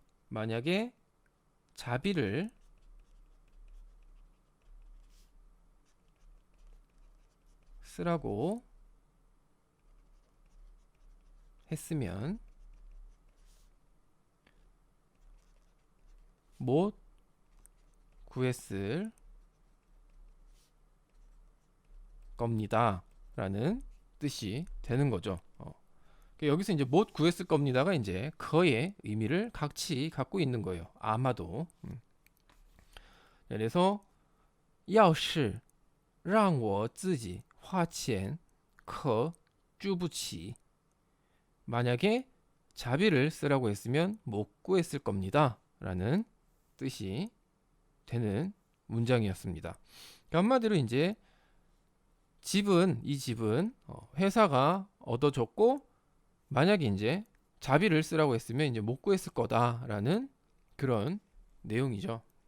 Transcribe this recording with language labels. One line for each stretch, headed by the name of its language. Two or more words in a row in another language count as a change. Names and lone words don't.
Korean: 만약에 자비를 쓰라고 했으면 못 구했을 겁니다 라는 뜻이 되는 거죠. 여기서 이제 못 구했을 겁니다가 이제 거의 의미를 같이 갖고 있는 거예요. 아마도. 그래서
Chinese: 要是让我自己花钱可住不起
Korean: 만약에 자비를 쓰라고 했으면 못 구했을 겁니다 라는 뜻이 되는 문장이었습니다. 한마디로 이제 이 집은 회사가 얻어줬고 만약에 이제 자비를 쓰라고 했으면 이제 못 구했을 거다라는 그런 내용이죠.